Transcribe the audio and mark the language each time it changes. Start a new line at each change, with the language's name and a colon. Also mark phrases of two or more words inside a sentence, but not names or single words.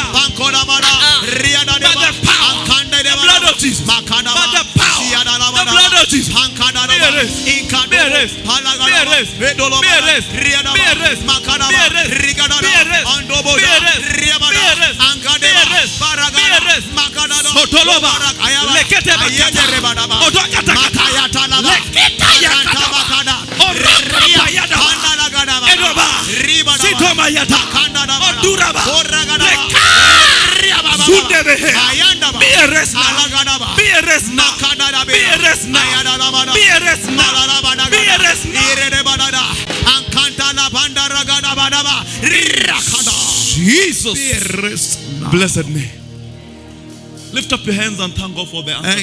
English: By the power, the blood of Jesus. By the power, the blood of Jesus. Be erased. Be erased. Be erased. Be erased. Be erased. Be erased. Be erased. Be erased. Be erased. Be erased. Sotoloba. Lekete bakata. Odwakatakata. Leketa yakata. Orakapayada. Edoba. Sitomayata. Oduraba. Leka. Zudebehe. Be erased now. Be erased now. Be erased now. Be erased now. Be erased now. Jesus. Blessed name. Lift up your hands and thank God for the answer.